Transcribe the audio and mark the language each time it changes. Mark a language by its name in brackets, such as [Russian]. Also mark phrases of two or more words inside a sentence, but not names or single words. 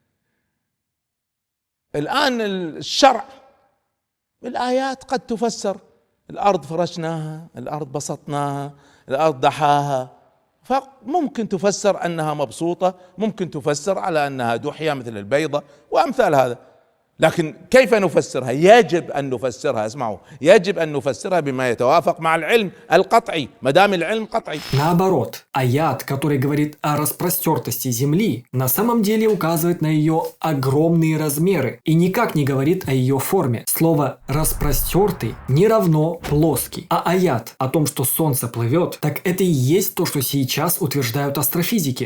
[Arabic] الان الشرع الآيات قد تفسر، الأرض فرشناها، الأرض بسطناها، الأرض دحاها، فممكن تفسر أنها مبسوطة، ممكن تفسر على أنها دحية مثل البيضة وأمثال هذا. لكن كيف نفسرها؟ يجب أن نفسرها، اسمعوا، يجب أن نفسرها بما يتوافق مع العلم القطعي، ما دام العلم قطعي. [Russian] Наоборот, аят, который говорит о распростертости Земли, на самом деле указывает на ее огромные размеры и никак не говорит о ее форме. Слово «распростертый» не равно «плоский», а аят о том, что Солнце плывет, так это и есть то, что сейчас утверждают астрофизики.